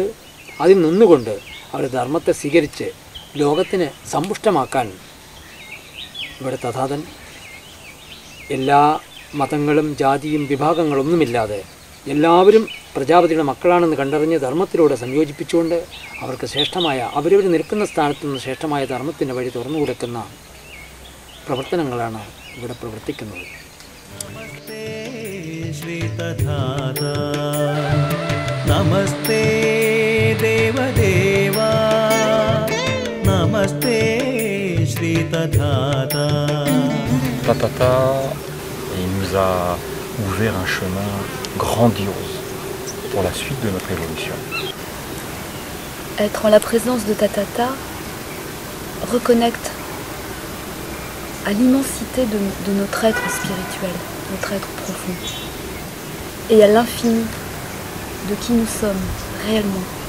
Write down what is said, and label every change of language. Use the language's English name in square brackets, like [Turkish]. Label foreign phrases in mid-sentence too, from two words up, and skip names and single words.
[Malayalam] അതിൽ നിന്നുകൊണ്ട് അവർ ധർമ്മത്തെ സ്വീകരിച്ച് ലോകത്തിന് സമ്പുഷ്ടമാക്കാൻ ഇവിടെ തഥാതൻ എല്ലാ മതങ്ങളും ജാതിയും വിഭാഗങ്ങളൊന്നുമില്ലാതെ എല്ലാവരും പ്രജാപതിയുടെ മക്കളാണെന്ന് കണ്ടറിഞ്ഞ് ധർമ്മത്തിലൂടെ സംയോജിപ്പിച്ചുകൊണ്ട് അവർക്ക് ശ്രേഷ്ഠമായ അവരവർ നിൽക്കുന്ന സ്ഥാനത്തു നിന്ന് ശ്രേഷ്ഠമായ ധർമ്മത്തിൻ്റെ വഴി തുറന്നു കൊടുക്കുന്ന പ്രവർത്തനങ്ങളാണ് ഇവിടെ പ്രവർത്തിക്കുന്നത്. നമസ്തേ ശ്രീ തഥാത, നമസ്തേ ദേവദേവ, നമസ്തേ ശ്രീ തഥാത. [French] Tathata, il nous a ouvert un chemin grandiose pour la suite de notre évolution. être en la présence de Tatata reconnecte à l'immensité de notre être spirituel, notre être profond, et à l'infini de qui nous sommes réellement.